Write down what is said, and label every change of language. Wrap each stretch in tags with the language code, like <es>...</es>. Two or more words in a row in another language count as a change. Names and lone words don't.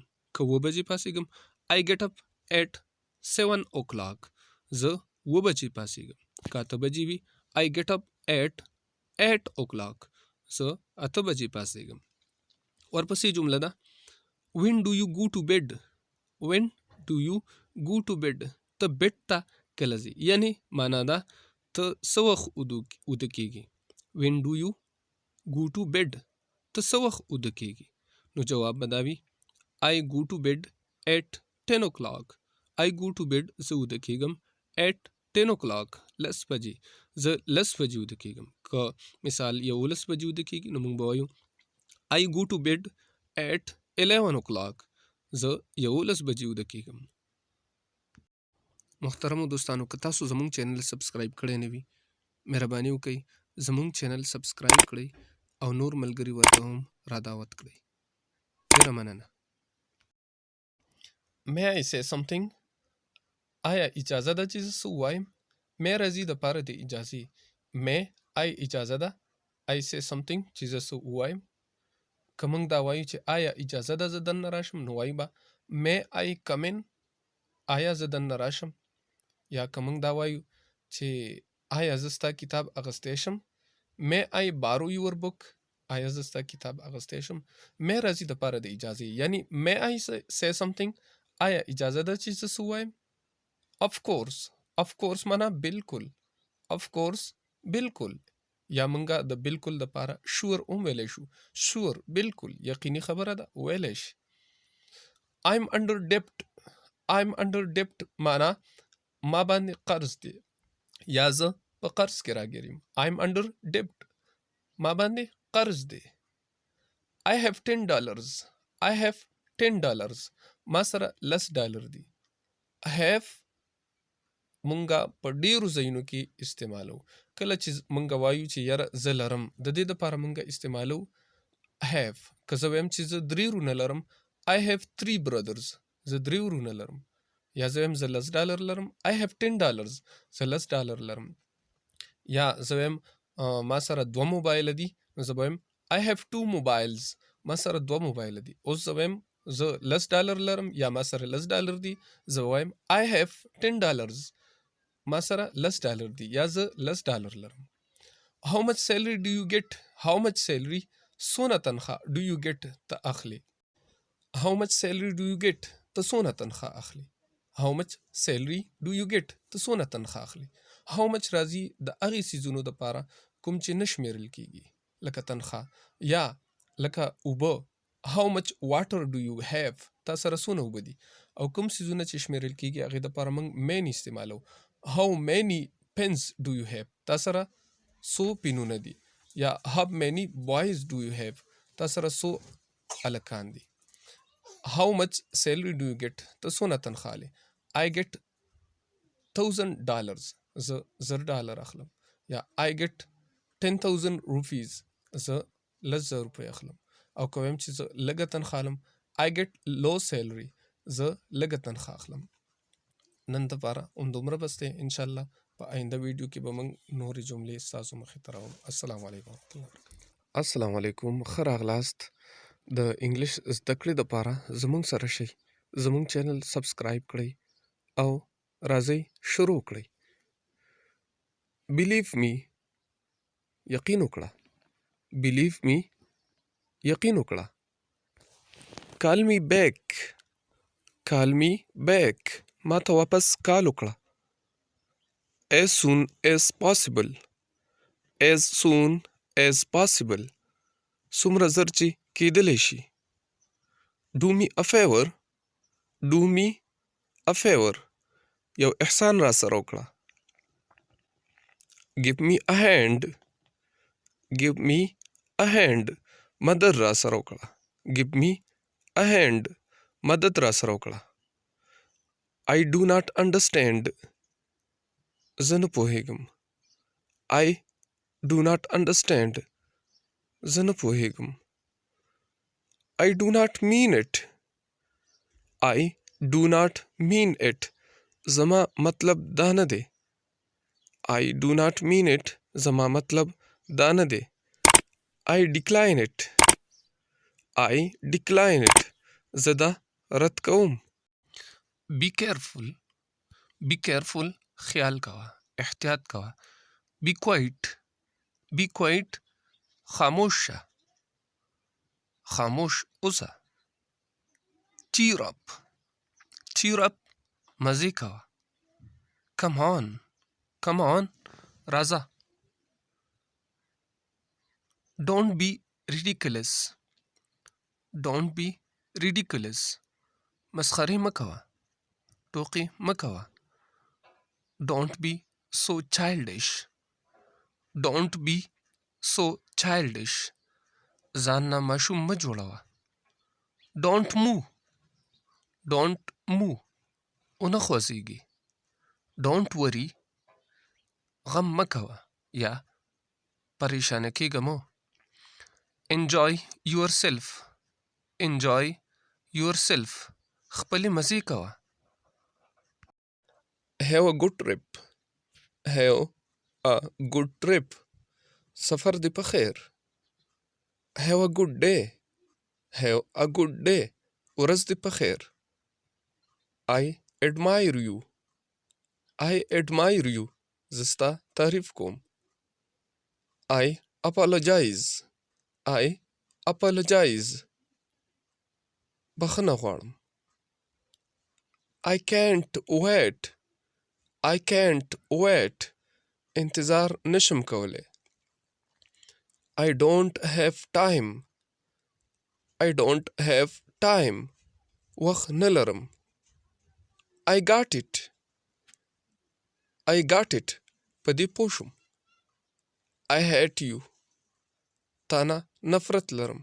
<ps>که 7 بجې پاسېږم</ps> <en>I get up at 7 o'clock</en> <ps>زه 7 بجې پاسېږم. که 8 بجې وي</ps> <en>I get up at 8 o'clock</en> <ps>زه 8 بجې پاسېږم. ورپسې جمله ده</ps> <en>when do you go to bed when do you go to bed</en> <ps>ته بیډ ته کله ځې، یعنی معنا ده ته څه وخت اوده کېږي.</ps> <en>when do you go to bed</en> <ps>ته څه وخت اوده کېږي نو جواب به دا وي</ps> <en>I go to bed at 10 o'clock I go to bed</en> <ps>زه اوده کېږم</ps> <en>at 10 o'clock</en> <ps>10 بجې زه 10 بجې اوده کېږم. که مثال 11 بجې اوده کېږي نو موږ به وایو</ps> <en>I go to bed at 11 o'clock</en> <ps>زه 11 بجې اوده کېږم. محترمو دوستانو، که تاسو زموږ چینل سبسکرایب کړی نه وي مهرباني وکړئ زموږ چینل سبسکرایب کړئ او نور ملګري ورته هم را دعوت کړئ. ډېره مننه.</ps> <en>May I say something؟</en> <ps>آیا اجازه ده چې زه څه ووایم؟ may راځي د پاره د اجازې.</ps> <en>may I</en> <ps>اجازه ده</ps> <en>I say something</en> <ps>چې زه څه ووایم. که موږ دا وایو چې آیا اجازه ده زه دننه راشم نو وایو به</ps> <en>may I come in</en> <ps>آیا زه دننه راشم. یا که موږ دا وایو چې آیا زه ستا کتاب اخیستی شم</ps> <en>may I borrow your book</en> <ps>آیا زه ستا کتاب اخیستی شم. may راځي د پاره د اجازې، یعنی</ps> <en>may I say something</en> <ps>آیا اجازه ده چې زه څه ووایم.</ps> <en>of course</en> <ps>معنا بالکل</ps> <en>of course</en> <ps>بالکل، یا موږ د بالکل د پاره sure هم ویلی شو. sure بالکل یقیني خبره ده ویلی شي.</ps> <en>I'm under debt</en> <ps>معنا ما باندې قرض دی یا زه په قرض کې راګیر یم.</ps> <en>I'm under debt</en> <ps>ما باندې قرض دی.</ps> <en>I have $10</en> <ps>ما سره $10 دی.</ps> <en>I have</en> <ps>مونږه په ډیرو ځایونو کې استعمالو. کله چې مونږ وایو چې یاره زه لرم د دې دپاره مونږه استعمالو have. که زه وایم چې زه 3 ورونه لرم</ps> <en>I have 3 brothers</en> <ps>زه 3 ورونه لرم. یا زه وایم زه $10 لرم</ps> <en>I have $10</en> <ps>زه $10 لرم. یا زه وایم ما سره 2 موبایل دي نو زه وایم</ps> <en>I have 2 mobiles</en> <ps>ما سره 2 موبایل دي. اوس زه وایم زه $10 لرم یا ما سره $10 دي زه وایم</ps> <en>I have $10</en> <ps>ما سره $10 دي یا زه $10 لرم.</ps> <en>How much salary do you get how much salary</en> <ps>څونه تنخواه</ps> <en>do you get</en> <ps>ته اخلي.</ps> <en>how much salary do you get</en> <ps>ته څونه تنخواه اخلي.</ps> <en>how much salary do you get</en> <ps>ته څونه تنخواه اخلي.</ps> <en>how much</en> <ps>راځي د هغې څیزونو دپاره کوم چې نه شمیرل کېږي لکه تنخواه یا لکه اوبه</ps> <en>how much water do you have</en> <ps>تا سره څونه اوبه دي. او کوم څیزونه چې شمیرل کېږي هغې دپاره موږ many استعمالو.</ps> <en>how many pens do you have</en> <ps>تا سره څو پینونه دي.</ps> <en>یا how many boys do you have</en> <ps>تا سره څو هلکان دي.</ps> <en>how much salary do you get</en> <ps>ته څونه تنخواه اخلې.</ps> <en>I get $1,000</en> <ps>زه $1000 اخلم. یا</ps> <en>I get 10,000 rupees</en> <ps>زه 10,000 روپۍ اخلم. او که وایم چې زه لږه تنخواه اخلم</ps> <en>I get low salary</en> <ps>زه لږه تنخواه اخلم. نن دپاره همدومره بس دی.</ps> <ar>انشاءالله</ar> <ps>په آینده ویډیو کې به موږ نورې جملې ستاسو مخې ته راوړو.</ps> <ar>السلام علیکم ورحمة الله وبرکاته. السلام علیکم،</ar> <ps>ښه راغلاست. د انګلیش زده کړې دپاره زموږ سره شئ، زموږ چینل سبسکرایب کړئ او راځئ شروع کړئ.</ps> <en>believe me</en> <ps>یقین وکړه.</ps> <en>believe me</en> <ps>یقین وکړه.</ps> <en>call me back</en> <ps>ما ته واپس کال وکړه.</ps> <en>as soon as possible</en> <ps>څومره زر چې کېدلی شي.</ps> <en>Do me a favor. Do me a favor.</en> <ps>یو احسان را سره وکړه.</ps> <en>Give me a hand. Give me a hand.</en> <ps>مدد را سره وکړه.</ps> <en>Give me a hand.</en> <ps>مدد را سره وکړه.</ps> <en>I do not understand.</en> <ps>زه نه پوهیږم.</ps> <en>I do not understand.</en> <ps>زه نه پوهیږم.</ps> <en>I do not mean it. I do not mean it.</en> <ps>زما مطلب دا نه دی.</ps> <en>I do not mean it.</en> <ps>زما مطلب دا نه دی.</ps> <en>I decline it. I decline it.</en> <ps>زه دا رد کوم.</ps> <en>Be careful. Be careful.</en> <ps>خیال کوه. احتیاط کوه.</ps> <en>Be quiet. Be quiet.</en> <ps>خاموش شه. خاموش اوسه.</ps> <en>Cheer up. Cheer up.</en> <ps>مزې کوه.</ps> <en>Come on. Come on. راځه. Don't be ridiculous. Don't be ridiculous.</en> <ps>مسخرې مه کوه. ټوقې مه کوه.</ps> <en>Don't be so childish. Don't be so childish.</en> <ps>ځان نه ماشوم مه جوړوه.</ps> <en>Don't move. Don't move.</en> <ps>ونه خوځېږي.</ps> <en>Don't worry.</en> <ps>غم مه کوه یا پریشانه کېږه مه.</ps> <en>Enjoy yourself. Enjoy yourself.</en> <ps>خپلې مزې کوه.</ps> <en>Have a good trip. Have a good trip.</en> <ps>سفر دې په خیر.</ps> <en>Have a good day. Have a good day.</en> <ps>ورځ دې په خیر.</ps> <en>I admire you. I admire you.</en> <ps>زه ستا تعریف کوم.</ps> <en>I apologize. I apologize.</en> <ps>بخښنه غواړم.</ps> <en>I can't wait. I can't wait.</en> <ps>انتظار نشم کولی.</ps> <en>I don't have time. I don't have time.</en> <ps>وخت نه لرم.</ps> <en>I got it. I got it.</en> <ps>په دې پوه شوم.</ps> <en>I hate you.</en> <ps>تا نه نفرت لرم.</ps>